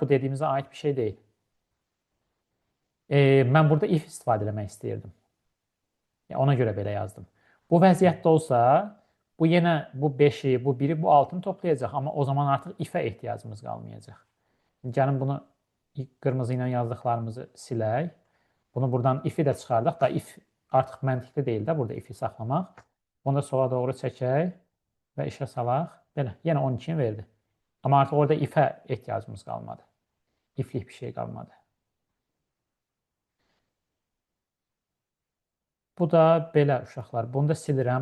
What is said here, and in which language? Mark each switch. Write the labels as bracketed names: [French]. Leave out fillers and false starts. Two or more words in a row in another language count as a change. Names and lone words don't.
[Azerbaijani] Bu dediyimizə aid bir şey deyil. Mən burada if istifadə etmək istəyirdim. Ona görə belə yazdım. Bu vəziyyətdə olsa, bu yenə bu 5-i, bu 1-i, bu 6-nı toplayacaq. Amma o zaman artıq if-ə ehtiyacımız qalmayacaq. Gəlin bunu qırmızı ilə yazdıqlarımızı silək. Bunu buradan if-i də çıxardaq da if artıq məntiqli deyil də burada if-i saxlamaq. Onu da sola doğru çəkək və işə salaq. Belə, yenə 12-ni verdi. Amma artıq orada if-ə ehtiyacımız qalmadı. İflik bir şey qalmadı. Bu da belə uşaqlar. Bunu da silirəm.